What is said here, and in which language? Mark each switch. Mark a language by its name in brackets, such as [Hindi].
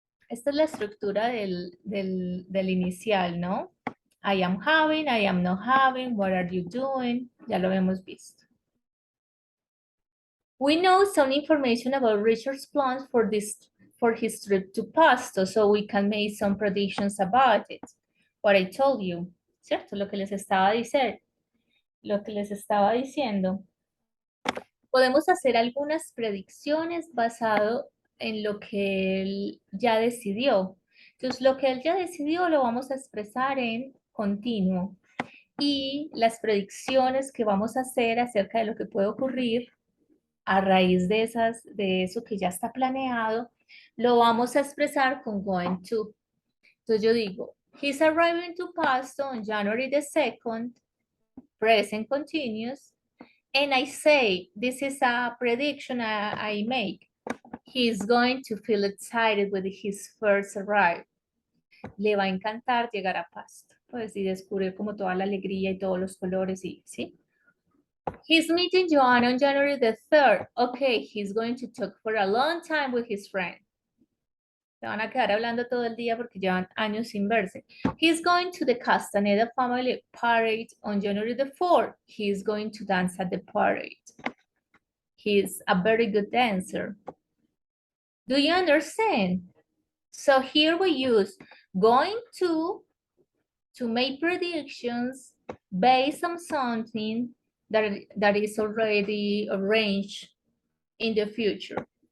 [Spanish] Esta es la estructura del inicial, ¿no? [English] I am having, I am not having, what are you doing? [Spanish] Ya lo hemos visto. [English] We know some information about Richard's plans for this for his trip to Pasto so we can make some predictions about it. What I told you, ¿cierto? [Spanish] Lo que les estaba diciendo. Podemos hacer algunas predicciones basado en lo que él ya decidió. Entonces, lo que él ya decidió lo vamos a expresar en continuo. Y las predicciones que vamos a hacer acerca de lo que puede ocurrir a raíz de eso que ya está planeado, lo vamos a expresar con going to. Entonces yo digo, [English] he's arriving to Pasto on January the 2nd, present continuous, and I say, this is a prediction I make. He's going to feel excited with his first arrival. [Spanish] Le va a encantar llegar a Pasto, pues, y descubrir como toda la alegría y todos los colores, y, ¿sí? [English] He's meeting Joanna on January the 3rd. Okay, he's going to talk for a long time with his friend. [Spanish] Se van a quedar hablando todo el día porque llevan años sin verse. [English] He's going to the Castaneda family parade on January the 4th. He's going to dance at the parade. He's a very good dancer. Do you understand? So here we use going to make predictions based on something that is already arranged in the future.